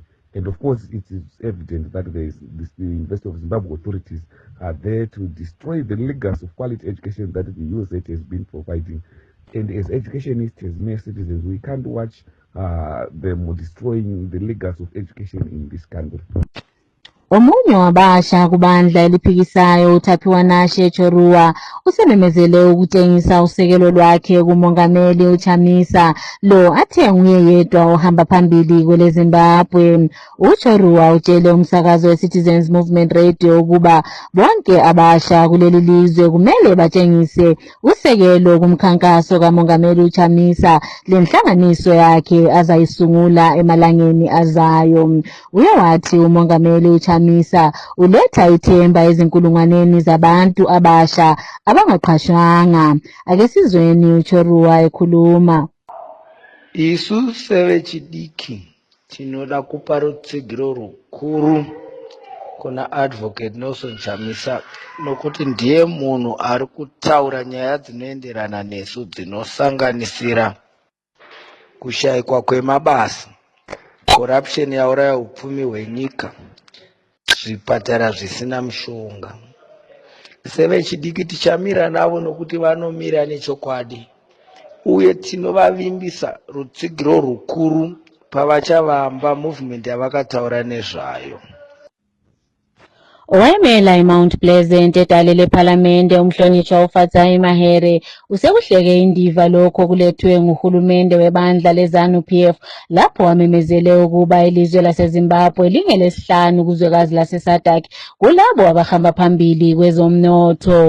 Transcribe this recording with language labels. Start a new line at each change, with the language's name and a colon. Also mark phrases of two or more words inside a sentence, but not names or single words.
English: And of course, it is evident that the University of Zimbabwe authorities are there to destroy the legacy of quality education that the USAID has been providing. And as educationists, as mere citizens, we can't watch them destroying the legacy of education in this country.
North Ndebele: Omunye wabasha kubandla eliphikisayo uThaphiwa Nashe Chorua usememezele ukutshengisa usekelo lwakhe kumongameli uChamisa lo athe nguye yedwa ohamba phambili kwele Zimbabwe. UChorua utshele umsakazo weCitizens Movement Radio ukuba bonke abasha kuleli lizwe kumele batshengise usekelo kumkhankaso kamongameli uChamisa lenhlanganiso yakhe azayisungula emalangeni azayo. Uye wathi umongameli uChamisa uletha ithemba ezinkulungwaneni zabantu abasha abangaqashwanga. Ake sizweni uChorua ekhuluma.
Shona: Isu sevechidiki tinoda kupa rutsigiro rukuru kuna Advocate Nelson Chamisa nokuti ndiye munhu ari kutaura nyaya dzinoenderana nesu dzinosanganisira kushayikwa kwemabasa, corruption yauraya upfumi hwenyika, zvipatara zvisina mushonga. Sevechidiki tichamira navo nokuti vanomira nechokwadi uye tinovavimbisa rutsigiro rukuru pavachavamba movement yavakataura nezvayo.
North Ndebele: Owayemela iMount Pleasant edale lePhalamende umhlonishwa uFatsai Mahere usekuhleke indiva lokho kulethwe nguhulumende webandla leZANU-PF lapho wamemezele ukuba ilizwe laseZimbabwe lingelesihlanu kuzwekazi laseSADC kulabo abahamba phambili kwezomnotho.